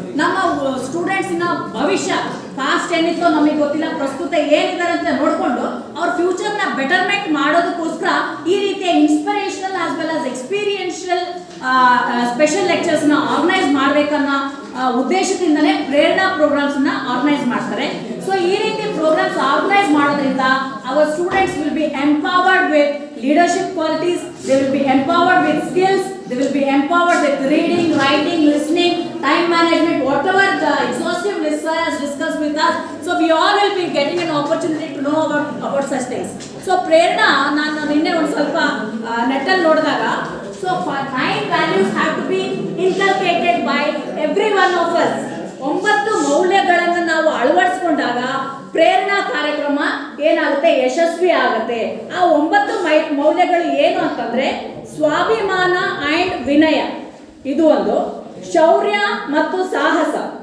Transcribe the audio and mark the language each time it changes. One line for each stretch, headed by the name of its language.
Kannada: ನಮ್ಮ ಸ್ಟೂಡೆಂಟ್ಸಿನ ಭವಿಷ್ಯ ಪಾಸ್ಟ್ ಏನಿತ್ತು ನಮಗೆ ಗೊತ್ತಿಲ್ಲ, ಪ್ರಸ್ತುತ ಏನಿದ್ದಾರೆ ಅಂತ ನೋಡಿಕೊಂಡು ಅವ್ರ ಫ್ಯೂಚರ್ನ ಬೆಟರ್ಮೆಂಟ್ ಮಾಡೋದಕ್ಕೋಸ್ಕರ ಈ ರೀತಿಯ inspirational as well as experiential special ಲೆಕ್ಚರ್ಸ್ನ organise ಮಾಡಬೇಕನ್ನೋ ಉದ್ದೇಶದಿಂದಲೇ ಪ್ರೇರಣಾ ಪ್ರೋಗ್ರಾಮ್ಸ್ನ ಆರ್ಗನೈಸ್ ಮಾಡ್ತಾರೆ. ಸೊ ಈ ರೀತಿ ಪ್ರೋಗ್ರಾಮ್ಸ್ ಆರ್ಗನೈಸ್ ಮಾಡೋದ್ರಿಂದ
English: Our students will be empowered ವಿತ್ leadership qualities, they will be empowered with skills, they will be empowered with reading, writing, listening, time management, whatever the exhaustive list has discussed with us. So we all will be getting an opportunity to know about such things. So prerna
Kannada: ನಾನು ನಿನ್ನೆ ಒಂದು ಸ್ವಲ್ಪ ನೆಟ್ಟಲ್ಲಿ ನೋಡಿದಾಗ
English: so 9 values have to be inculcated by every one of us.
Kannada: 9 ಮೌಲ್ಯಗಳನ್ನು ನಾವು ಅಳವಡಿಸಿಕೊಂಡಾಗ ಪ್ರೇರಣಾ ಕಾರ್ಯಕ್ರಮ ಏನಾಗುತ್ತೆ, ಯಶಸ್ವಿ ಆಗುತ್ತೆ. ಆ 9 ಮೌಲ್ಯಗಳು ಏನು ಅಂತಂದ್ರೆ ಸ್ವಾಭಿಮಾನ ಅಂಡ್ ವಿನಯ, ಇದು ಒಂದು; ಶೌರ್ಯ ಮತ್ತು ಸಾಹಸ,